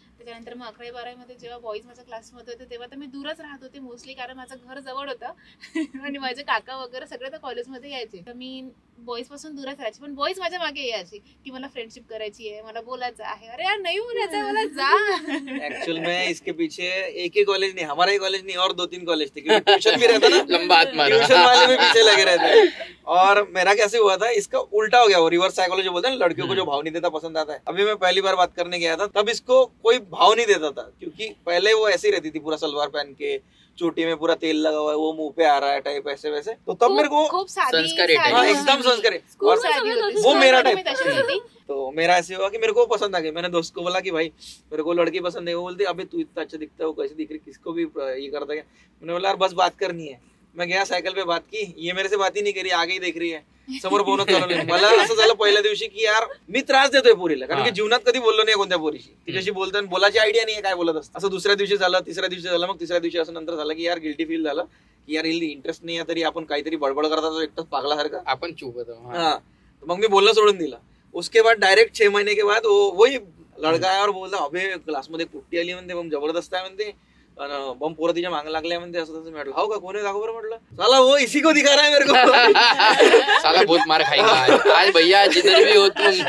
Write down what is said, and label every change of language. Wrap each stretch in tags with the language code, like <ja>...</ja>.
<mr>त्याच्यानंतर मग 11वी-12वी मध्ये जेव्हा बॉईज माझ्या क्लासमध्ये होते तेव्हा तर मी दूरच राहत होते मोस्टली, कारण माझं घर जवळ होतं आणि माझे काका वगैरे सगळे तर कॉलेजमध्ये यायचे, तर मी बॉईज पासून दूरच राहायचे. पण बॉईज माझ्या मागे यायचे की मला फ्रेंडशिप करायची आहे, मला बोलायचं आहे. अरे यार नाही बोलायचं, मला जा.</mr> <hi>एक्चुअल में इसके पीछे एक ही कॉलेज नहीं, हमारा ही कॉलेज नहीं और 2-3 कॉलेज थे, क्योंकि ट्यूशन भी रहता ना, लंबा हाथ मारा, ट्यूशन वाले भी पीछे लगे रहते हैं. और मेरा कैसे हुआ था, इसका उल्टा हो गया, वो रिवर्स साइकोलॉजी बोलते हैं ना, लड़कियों को जो भाव नहीं देता पसंद आता है. अभी मैं पहली बार बात करने गया था, तब इसको कोई भाव नहीं देता था, क्योंकि पहले वो ऐसी रहती थी, पूरा सलवार पहन के, चोटी में पूरा तेल लगा हुआ है, वो मुंह पे आ रहा है टाइप, ऐसे वैसे. तो तब मेरे को</hi> <mr>खूप साधी, एकदम संस्कारी,</mr> <hi>और वो मेरा टाइप. तो मेरा ऐसे हुआ कि मेरे को पसंद आ गई. मैंने दोस्त को बोला कि भाई मेरे को लड़की पसंद नहीं. वो बोलते अबे तू इतना अच्छा दिखता है, वो कैसे दिख रही, किसको भी ये करता है. मैंने बोला यार बस बात करनी है. मैं गया, सायकल पे बात की, ये मेरे से बात ही नाही करी, आगे ही देख रही है,</hi> <mr>समोर बोलणं चालवलं. मला असं झालं पहिल्या दिवशी की यार मी त्रास देतोय पोरीला, कारण की जीवनात कधी बोललो नाही कोणत्या पोरीशी, तिच्याशी बोलताना बोलायची आयडिया नाही काय बोलत असतं. असं दुसऱ्या दिवशी झालं, तिसऱ्या दिवशी झालं, मग तिसऱ्या दिवशी असं नंतर झालं की यार गिल्टी फील झालं की यार इंटरेस्ट नाही आहे, तरी आपण काहीतरी बडबड करतात एकटाच पागलासारखं, आपण चूप होतो. हाँ, मग मी बोलणं सोडून दिलं.</mr> <hi>उसके बाद डायरेक्ट 6 महीने के बाद वही लड़का</hi> <mr>आहे और बोलता अबे क्लासमध्ये कुट्टी आली म्हणते, बम जबरदस्त आहे म्हणते, बम पोरं तिच्या मागं लागल्या म्हणते, असं तसं. म्हटलं हो का, कोणी दाखव बरं.</mr> <hi>म्हटलं साला वो इसी को दिखा रहा है मेरे को. साला बहुत मार खाएगा आज भैया जिधर भी हो तुम.</hi>